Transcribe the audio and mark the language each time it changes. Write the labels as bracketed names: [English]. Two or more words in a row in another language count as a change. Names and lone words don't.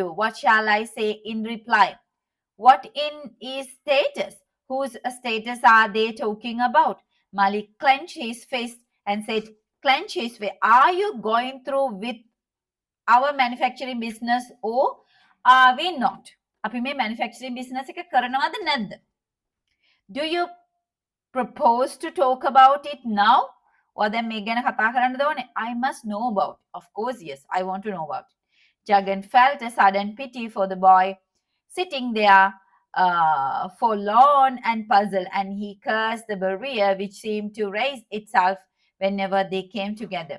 [English] What shall I say in reply? What in is status? Whose status are they talking about? Malik clenched his fist and said, clench his face. Are you going through with our manufacturing business or are we not? [Sinhala] අපි මේ [English] manufacturing business [Sinhala] එක කරනවද නැද්ද? [English] Do you propose to talk about it now? Or then [Sinhala] මේ ගැන කතා කරන්නද ඕනේ? [English] I must know about. Of course, yes, I want to know about. Jagan felt a sudden pity for the boy sitting there forlorn and puzzled, and he cursed the barrier which seemed to raise itself whenever they came together.